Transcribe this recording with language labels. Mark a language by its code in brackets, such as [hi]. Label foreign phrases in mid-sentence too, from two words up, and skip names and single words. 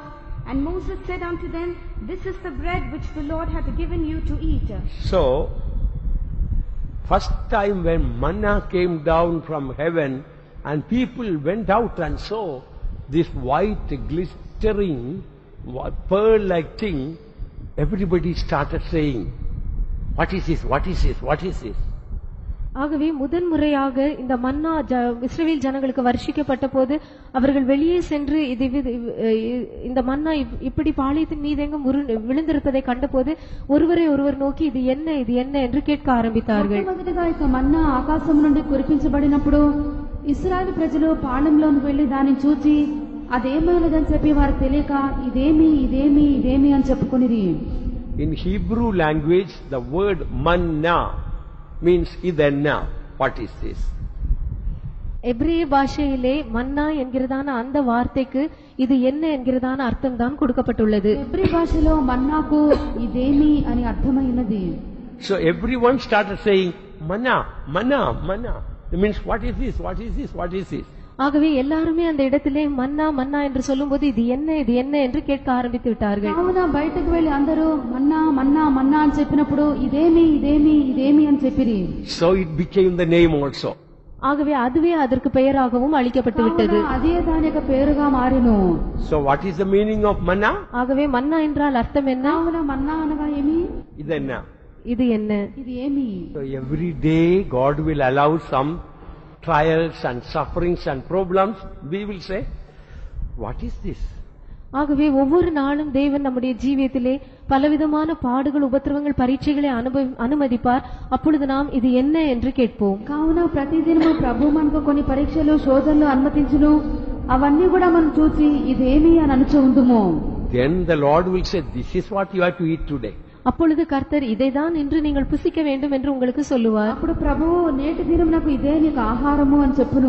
[en] And Moses said unto them, This is the bread which the Lord hath given you to eat. So, first time when manna came down from heaven and people went out and saw this white glistering pearl-like thing, everybody started saying, What is this? What is this? What is this? [ta] ஆகவே முதன்முறையாக இந்த மன்னா இஸ்ரவேல் ஜனங்களுக்கு வருஷிக்கப்பட்ட போது அவர்கள் வெளியே சென்று இந்த மன்னா இப்படி பாளையத்தின் மீதெங்கும் விழுந்திருப்பதை கண்டபோது ஒருவரை ஒருவர் நோக்கி இது என்ன இது என்ன என்று கேட்க ஆரம்பித்தார்கள். [te] మొదటిగా ఈ మన్నా ఆకాశం నుండి కురిపించబడినప్పుడు ఇశ్రాయేలు ప్రజలు పాళెంలోకి వెళ్లి దాన్ని చూచి అదేమైనదని చెప్పి వారు తెలియక ఇదేమి ఇదేమి ఇదేమి అని చెప్పుకునిది. [en] In Hebrew language, the word manna means idenna. What is this? [ta] எபிரேய பாஷையிலே மன்னா என்கிறதான அந்த வார்த்தைக்கு இது என்ன என்கிறதான அர்த்தம் தான் கொடுக்கப்பட்டுள்ளது. [te] హెబ్రీ భాషలో మన్నాకు ఇదేమి అని అర్థమైనది. [en] So everyone started saying manna, manna, manna. It means what is this? What is this? What is this? [ta] ஆகவே எல்லாருமே அந்த இடத்திலே மன்னா மன்னா என்று சொல்லும்போது இது என்ன இது என்ன என்று கேட்க ஆரம்பித்து விட்டார்கள். [te] కావున బయటకు వెళ్లి అందరూ మన్నా మన్నా మన్నా అని చెప్పినప్పుడు ఇదేమి ఇదేమి ఇదేమి అని చెప్పిరి. [en] So it became the name also. [ta] ஆகவே அதுவே அதற்கு பெயராகவும் அளிக்கப்பட்டு விட்டது. [te] అదే దాని యొక్క పేరుగా మారెను. [en] So what is the meaning of manna? [ta] ஆகவே மன்னா என்றால் அர்த்தம் என்ன? [te] కావున మన్నా అనగా ఏమి? [en] Idenna. [ta] இது என்ன? [te] ఇది ఏమి? [en] So every day God will allow some trials and sufferings and problems. We will say, what is this? [ta] ஆகவே ஒவ்வொரு நாளும் தேவன் நம்முடைய ஜீவியத்திலே பலவிதமான பாடுகள் உபத்திரவங்கள் பரீட்சைகளை அனுமதிப்பார். அப்பொழுது நாம் இது என்ன என்று கேட்போம். [te] కావున ప్రతిదినము ప్రభు మనకు కొన్ని పరీక్షలు శోధనలు అనుమతించును. అవన్నీ కూడా మనం చూసి ఇదేమి అని అనుచు ఉందుము. [en] Then the Lord will say, this is what you have to eat today. [ta] அப்பொழுது கர்த்தர் இதைதான் இன்று நீங்கள் புசிக்க வேண்டும் என்று உங்களுக்கு சொல்லுவார். [te] అప్పుడు ప్రభువు నేటి దినం నాకు ఇదే నీకు ఆహారము అని చెప్పును.